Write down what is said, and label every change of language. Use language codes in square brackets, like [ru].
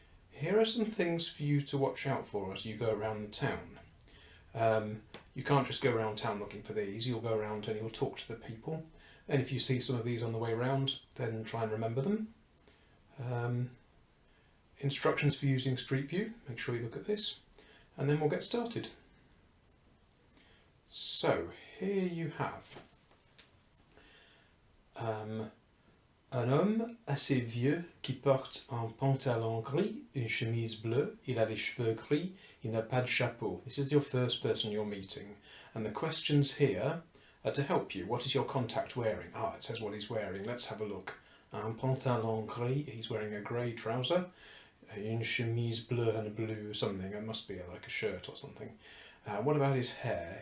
[en] Here are some things for you to watch out for as you go around the town. You can't just go around town looking for these. You'll go around and you'll talk to the people. And if you see some of these on the way around, then try and remember them. Instructions for using Street View. Make sure you look at this. And then we'll get started. So, here you have [fr] un homme assez vieux qui porte un pantalon gris, une chemise bleue, il a les cheveux gris, il n'a pas de chapeau. [en] This is your first person you're meeting. And the questions here are to help you. What is your contact wearing? It says what he's wearing. Let's have a look. [fr] Un pantalon gris, [en] he's wearing a grey trouser. [fr] Une chemise bleue [en] and a blue something. It must be like a shirt or something. What about his hair?